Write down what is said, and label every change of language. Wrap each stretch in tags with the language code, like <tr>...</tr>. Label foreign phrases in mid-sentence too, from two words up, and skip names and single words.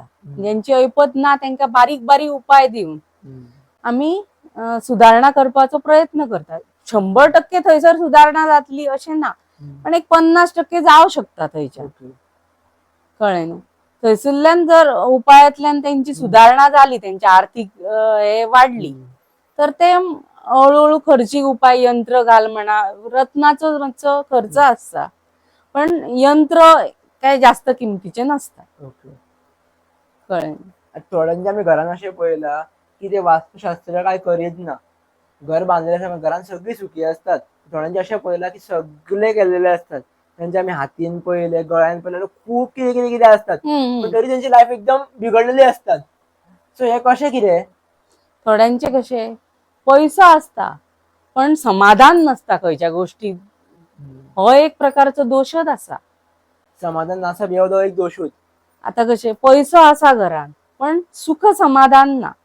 <kok>ज्यांची ऐपत ना तांकां बारीक बारीक उपाय दिवन आम्ही सुधारणा करपाचो प्रयत्न करतात. 100% थंयसर सुधारणा जातली अशें ना, पण एक 50% जावं शकता थंयच्यान. कळ्ळें न्हू. थंयसरल्यान जर उपायातल्यान त्यांची सुधारणा झाली, त्यांची आर्थिक हे वाढली, तर ते हळूहळू खर्चीक उपाय यंत्र घाल म्हणा, रत्नाचो मातसो खर्च असता पण यंत्र काय जास्त किमतीचे नसता. कळ्ळें. थोड्यांच्या आम्ही घरान अशें पळयला की ते वास्तुशास्त्र काय करीत ना. घर बांधलेले आसा घरान सगळी सुखी असतात. थोड्यांचे अशें पळयला की सगळे केलेले असतात. त्यांचे आम्ही हातीन पळयले, गळ्यान पळयले, खूप कितें कितें कितें असतात. पण तरी त्यांची लाईफ एकदम बिघडलेली असतात. सो हे कशें कितें? थोड्यांचे कशे पैसो असता पण समाधान नसता खंयच्या गोष्टीत. हो एक प्रकारचो दोषच असा. समाधान नासप हो एक दोषूच. आता कशे पैसो आसा घरान पण सुख समाधान ना.</kok>